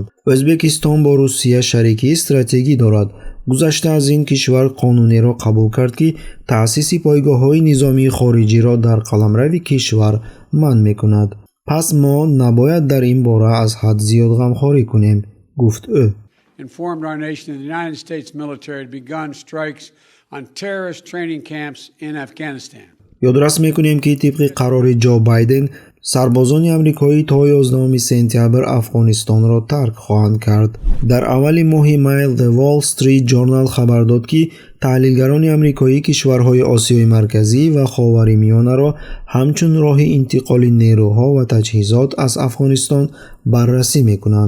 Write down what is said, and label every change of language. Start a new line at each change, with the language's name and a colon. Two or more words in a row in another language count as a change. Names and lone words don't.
Tajik: Ӯзбекистон бо Русия шарикии стратегӣ дорад. гузашта аз ин кишвар қонунеро қабул кард, ки таъсиси пойгоҳҳои низомии хориҷиро дар қаламрави кишвар манъ мекунад. пас мо набояд дар ин бора аз ҳад зиёд ғамхорӣ кунем, гуфт ӯ.
English: Informed our nation that the United States military had begun strikes on terrorist training camps in Afghanistan.
Tajik: ёдрас мекунем, ки тибқи қарори Ҷо Байден сарбозони амрикоӣ то 11 сентябр Афғонистонро тарк хоҳанд кард. дар аввали моҳи май The Wall Street Journal хабар дод, ки таҳлилгарони амрикоӣ кишварҳои Осиёи марказӣ ва Ховаримиёнаро ҳамчун роҳи интиқоли нерӯҳо ва таҷҳизот аз Афғонистон баррасӣ мекунанд.